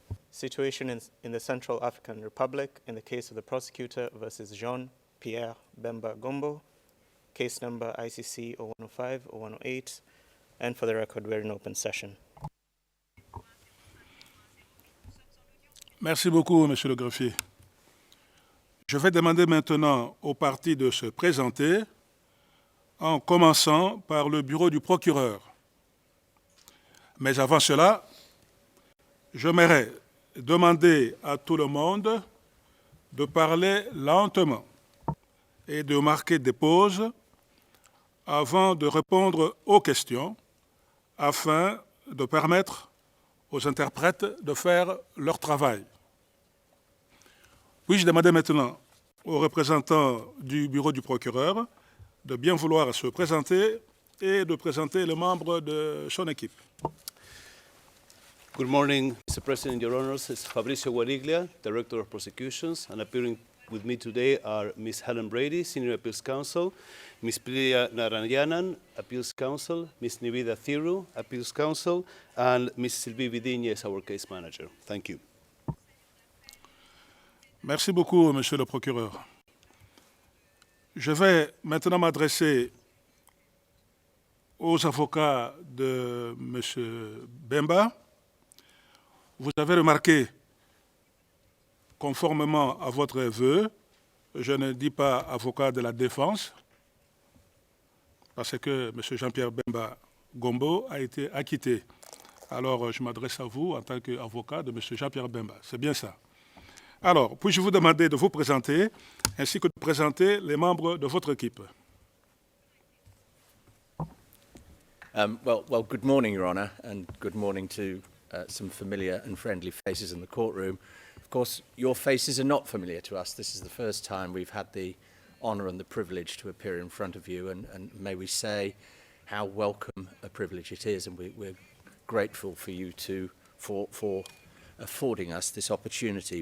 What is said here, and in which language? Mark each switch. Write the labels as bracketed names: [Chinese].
[English] Situation in the Central African Republic in the case of the prosecutor versus Jean-Pierre Bemba Gombo, case number ICC 0105-0108, and for the record, we're in open session. [French] Merci beaucoup, monsieur le greffier. Je vais demander maintenant aux parties de se présenter, en commençant par le bureau du procureur. Mais avant cela, j'aimerais demander à tout le monde de parler lentement et de marquer des pauses avant de répondre aux questions, afin de permettre aux interprètes de faire leur travail. Puis-je demander maintenant aux représentants du bureau du procureur de bien vouloir se présenter et de présenter les membres de son équipe. [English] Good morning, Mr. President, Your Honors. It's Fabrizio Guariglia, Director of Prosecutions, and appearing with me today are Ms. Helen Brady, Senior Appeals Counsel, Ms. Priya Narayanan, Appeals Counsel, Ms. Nivida Thiru, Appeals Counsel, and Ms. Sylvie Vidigne, our case manager. Thank you. [French] Merci beaucoup, Monsieur le procureur. Je vais maintenant m'adresser aux avocats de M. Bemba. Vous avez remarqué, conformément à votre vœu, je ne dis pas avocat de la défense, parce que M. Jean-Pierre Bemba Gombo a été acquitté. Alors, je m'adresse à vous en tant qu'avocat de M. Jean-Pierre Bemba. C'est bien ça. Alors, puis-je vous demander de vous présenter, ainsi que de présenter les membres de votre équipe. [English] Well, good morning, Your Honour, and good morning to some familiar and friendly faces in the courtroom. Of course, your faces are not familiar to us. This is the first time we've had the honour and the privilege to appear in front of you, and may we say how welcome a privilege it is, and we're grateful for you for affording us this opportunity.